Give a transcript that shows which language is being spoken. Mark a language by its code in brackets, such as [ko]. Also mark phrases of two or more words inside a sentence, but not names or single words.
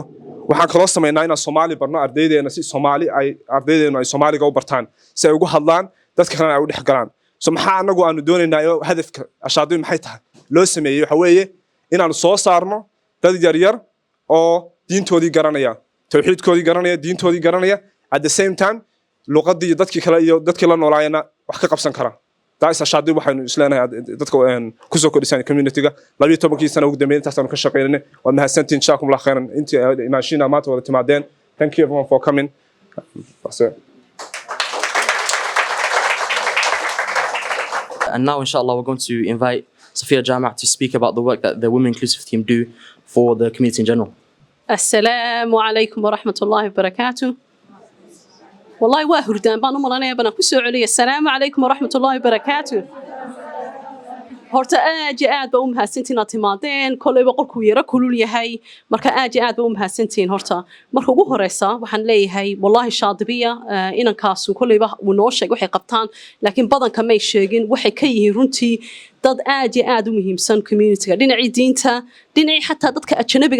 [so] waxaan kaloo sameynaa in Soomaali barno ardaydeena si Soomaali ay ardaydeena ay Soomaaliga u bartaan si ay ugu hadlaan dadka kalena ay u dhex galaan. so maxaa anagu aanu doonaynaa hadafka Shatibi maxay tahay loo sameeyay waxa weeye inaanu soo saarno dad yar yar oo diintoodii garanaya, tawxiidkoodii garanaya, diintoodii garanaya, [en] at the same time [so] luqadii dadkii kale iyo dadkii la noolaayna wax ka qabsan kara. taas Shatibi waxaanu isleenahay dadka ku soo kordhisan community-ga 12 sano ugu dambeeyay intaasaan ka shaqeynay. waa mahadsantiin [ar] جزاكم الله خيرا [so] intii imaashina maanta wada timaadeen. [en] Thank you everyone for coming. That's it. And now, inshallah, we're going to invite Safia Jama' to speak about the work that the Women Inclusive Team do for the community in general. [ar] السلام عليكم ورحمة الله وبركاته. [so] Wallahi waa hurdaan baan u malanaya baan ku soo celiyay. [ar] السلام عليكم ورحمة الله وبركاته. [so] horta aad ba u mahadsantiin aad timaadeen kolayba qolku yara kulul yahay marka aad ba u mahadsantiin horta marka ugu horeysa waxaan leeyahay wallahi Shatibiya inankaas kolayba uu noo sheegay waxay qabtaan laakiin badanka may sheegin waxay ka yihiin runtii dad aad u muhiimsan community-ga dhinacii diinta dhinacii xataa dadka ajnabiga